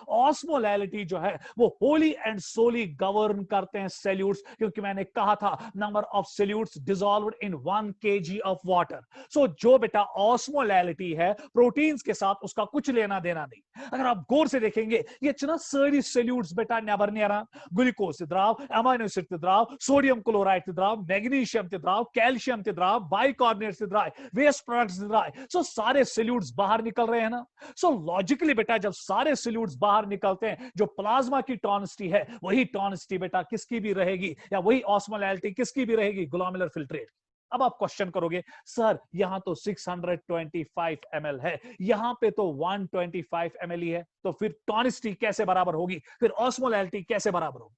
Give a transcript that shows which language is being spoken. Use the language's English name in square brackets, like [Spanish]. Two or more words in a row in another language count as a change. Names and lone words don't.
[Hindi] ऑस्मोलैलिटी जो है वो [English] wholly and solely govern [Hindi] करते हैं सॉल्यूट्स, क्योंकि मैंने कहा था [English] number of solutes dissolved in 1 kg of water. [Hindi] सो जो बेटा ऑस्मोलैलिटी है प्रोटीन्स के साथ उसका कुछ लेना देना नहीं। अगर आप गौर से देखेंगे ये ना सारी सॉल्यूट्स बेटा नेबर नेरा, ग्लूकोज द्राव, [English] amino acid [Hindi] द्राव, [English] sodium chloride [Hindi] द्राव, मैग्नीशियम द्राव, कैल्शियम द्राव, बाइकार्बोनेट द्राव, [English] waste products द्राव। [Hindi] सो सारे सॉल्यूट्स बाहर निकल रहे हैं ना। [English] so logically [Hindi] बेटा जब सारे सॉल्यूट्स बाहर निकलते हैं, जो प्लाज्मा की टॉनिसिटी है वही टॉनिसिटी बेटा किसकी भी रहेगी, या वही ऑस्मोलैलिटी किसकी भी रहेगी, [English] glomerular filtrate. [Hindi] अब आप क्वेश्चन करोगे सर यहां तो 625 ml है, यहां पे तो 125 ml ही है, तो फिर टॉनिसिटी कैसे बराबर होगी, फिर ऑस्मोलैलिटी कैसे बराबर होगी?